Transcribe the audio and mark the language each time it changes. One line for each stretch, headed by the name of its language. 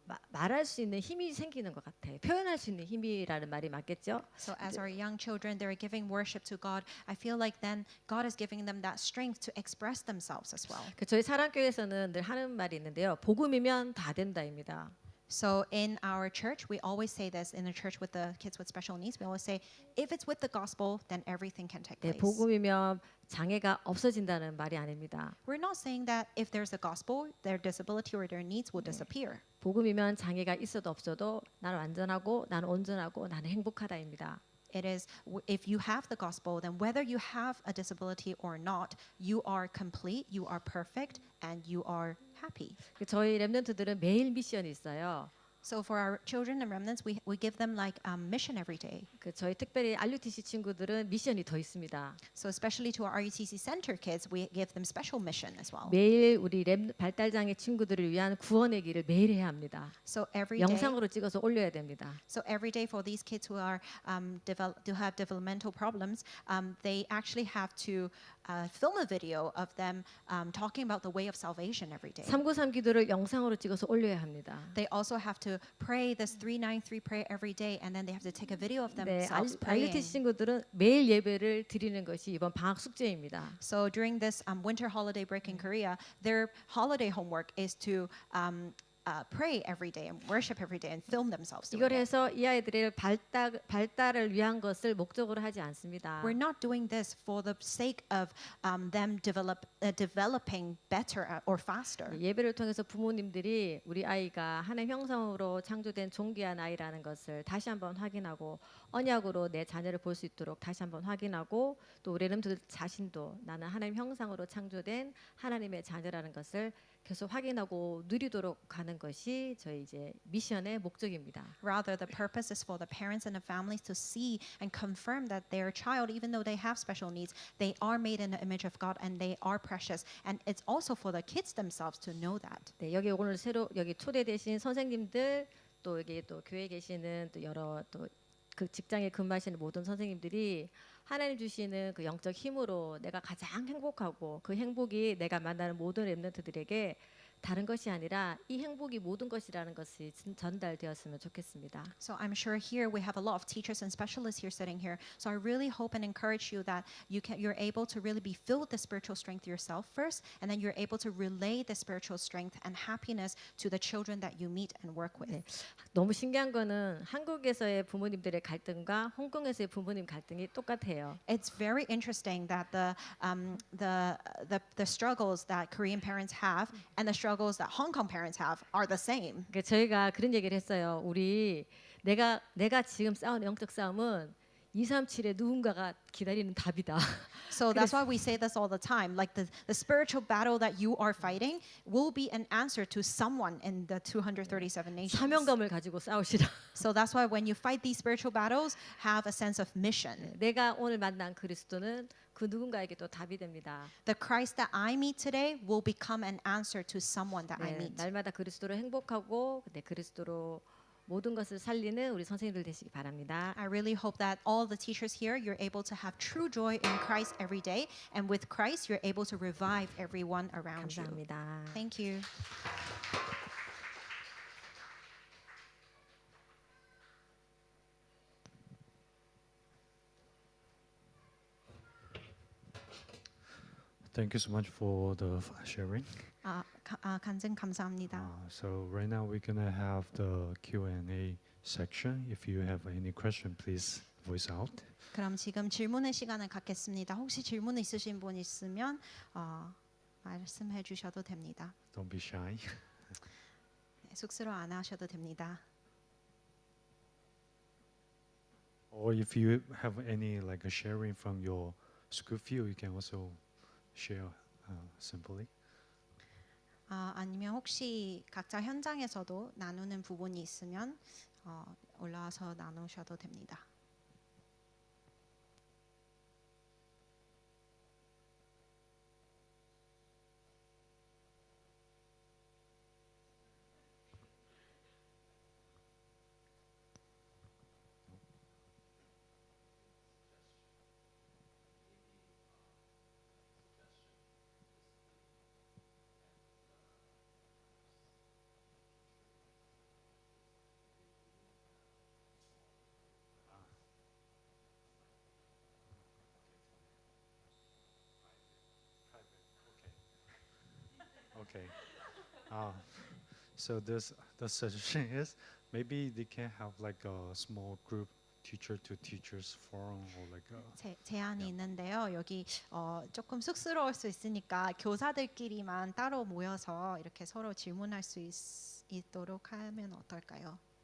Korean: 말할 수 있는 힘이 생기는 것 같아요. 표현할 수 있는 힘이라는 말이 맞겠죠?
English: So as our young children, they're giving worship to God. I feel like then God is giving them that strength to express themselves as well.
Korean: 저희 사랑교회에서는 늘 하는 말이 있는데요. 복음이면 다 된다입니다.
English: So in our church, we always say this in the church with the kids with special needs. We always say, if it's with the gospel, then everything can take
Korean: 네, 복음이면 장애가 없어진다는 말이 아닙니다.
English: We're not saying that if there's a gospel, their disability or their needs will disappear.
Korean: 복음이면 장애가 있어도 없어도 나는 완전하고 나는 온전하고 나는 행복하다입니다.
English: It is if you have the gospel, then whether you have a disability or not, you are complete, you are perfect, and you are happy.
Korean: 저희 렘넌트들은 매일 미션이 있어요.
English: So for our children and remnants, we give them like mission every day.
Korean: 저희 특별히 RUTC 친구들은 미션이 더 있습니다.
English: So especially to our RUTC Center kids, we give them special mission as well.
Korean: 매일 우리 발달장애 친구들을 위한 구원의 길을 매일 해야 합니다.
English: So every day,
Korean: 영상으로 찍어서 올려야 됩니다.
English: so every day for these kids who are who have developmental problems, they actually have to film a video of them talking about the way of salvation every day.
Korean: 393 기도를 영상으로 찍어서 올려야 합니다.
English: They also have to pray this 393 prayer every day, and then they have to take a video of
Korean: 네,
English: themselves RUTC praying.
Korean: 친구들은 매일 예배를 드리는 것이 이번 방학 숙제입니다.
English: So during this winter holiday break in Korea, their holiday homework is to pray every day and worship every day and film themselves doing
Korean: 이걸
English: it.
Korean: 해서 이 아이들의 발달을 위한 것을 목적으로 하지 않습니다.
English: We're not doing this for the sake of them developing better or faster.
Korean: 예배를 통해서 부모님들이 우리 아이가 하나님 형상으로 창조된 존귀한 아이라는 것을 다시 한번 확인하고 언약으로 내 자녀를 볼 수 있도록 다시 한번 확인하고 또 우리 렘들 자신도 나는 하나님 형상으로 창조된 하나님의 자녀라는 것을 계속 확인하고 누리도록 가는 것이 저희 이제 미션의 목적입니다.
English: Rather, the purpose is for the parents and the families to see and confirm that their child, even though they have special needs, they are made in the image of God and they are precious. And it's also for the kids themselves to know that.
Korean: 네, 여기 오늘 새로 여기 초대되신 선생님들 또 여기 또 교회에 계시는 또 여러 또 그 직장에 근무하시는 모든 선생님들이 하나님 주시는 그 영적 힘으로 내가 가장 행복하고 그 행복이 내가 만나는 모든 렘넌트들에게 다른 것이 아니라 이 행복이 모든 것이라는 것이 전달되었으면 좋겠습니다.
English: So I'm sure here we have a lot of teachers and specialists here sitting here. So I really hope and encourage you that you're able to really be filled with the spiritual strength yourself first, and then you're able to relay the spiritual strength and happiness to the children that you meet and work with.
Korean: 네. 너무 신기한 거는 한국에서의 부모님들의 갈등과 홍콩에서의 부모님 갈등이 똑같아요.
English: It's very interesting that the struggles that Korean parents have and the struggles that Hong Kong parents have are the same.
Korean: 그러니까 저희가 그런 얘기를 했어요. 우리 내가 지금 싸우는 영적 싸움은 237에 누군가가 기다리는 답이다.
English: So that's why we say this all the time. Like the spiritual battle that you are fighting will be an answer to someone in the 237 nations.
Korean: 사명감을 가지고 싸우시라.
English: So that's why when you fight these spiritual battles, have a sense of mission.
Korean: 내가 오늘 만난 그리스도는 그 누군가에게 또 답이 됩니다.
English: The Christ that I meet today will become an answer to someone that I
Korean: 네,
English: meet.
Korean: 날마다 그리스도로 행복하고 그리스도로 모든 것을 살리는 우리 선생님들 되시기 바랍니다.
English: I really hope that all the teachers here, you're able to have true joy in Christ every day. And with Christ, you're able to revive everyone around you.
Korean: 감사합니다.
English: Thank you. Thank you so much for the sharing.
Korean: 간증 감사합니다.
English: So right now we're gonna have the Q&A section. If you have any question, please voice out.
Korean: 그럼 지금 질문의 시간을 갖겠습니다. 혹시 질문 있으신 분 있으면 말씀해 주셔도 됩니다.
English: Don't be shy.
Korean: 네, 쑥스러워 안 하셔도 됩니다.
English: Or if you have any like a sharing from your school field, you can also share simply.
Korean: 아니면 혹시 각자 현장에서도 나누는 부분이 있으면 올라와서 나누셔도 됩니다.
English: Okay. Uh, so the suggestion is maybe they can have like a small group teacher to teachers forum or like a
Korean: 제안이 야. 있는데요. 여기 조금 쑥스러울 수 있으니까 교사들끼리만 따로 모여서 이렇게 서로 질문할 수 있도록 하면 어떨까요?